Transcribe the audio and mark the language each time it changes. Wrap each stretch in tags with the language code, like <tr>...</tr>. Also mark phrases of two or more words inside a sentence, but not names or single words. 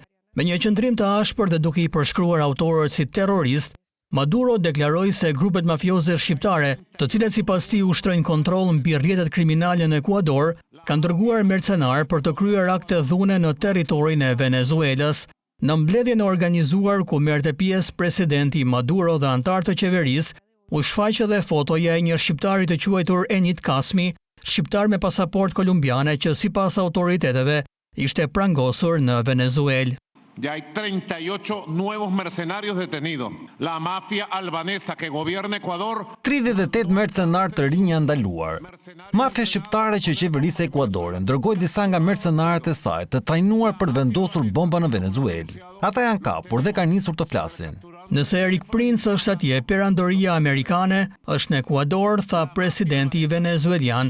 <sq>Me një qëndrim të ashpër dhe duke i përshkruar autorët si terrorist, Maduro deklaroi se grupet mafioze shqiptare, të cilat sipas tij ushtrojnë kontroll mbi rrjetet kriminale në Ekuador, kanë dërguar mercenar për të kryer akte dhune në territorin e Venezuelës. Në mbledhjen e organizuar ku merrte pjesë presidenti Maduro dhe anëtarë të qeverisë, u shfaq edhe fotoja e një shqiptari të quajtur Enit Kasmi, shqiptar me pasaportë kolumbiane që sipas autoriteteve ishte prangosur në Venezuelë.</sq> <es>Ya hay 38 nuevos mercenarios detenidos. La mafia albanesa que gobierna Ecuador.</es> <sq>38 mercenar të rinj janë ndaluar. Mafia shqiptare që qeverisë Ekuadorin dërgoi disa nga mercenarët e saj të trajnuar për të vendosur bomba në Venezuelë. Ata janë kapur dhe kanë nisur të flasin. Nëse Erik Prince është atje, perandoria amerikane është në Ekuador, tha presidenti venezuelian.</sq>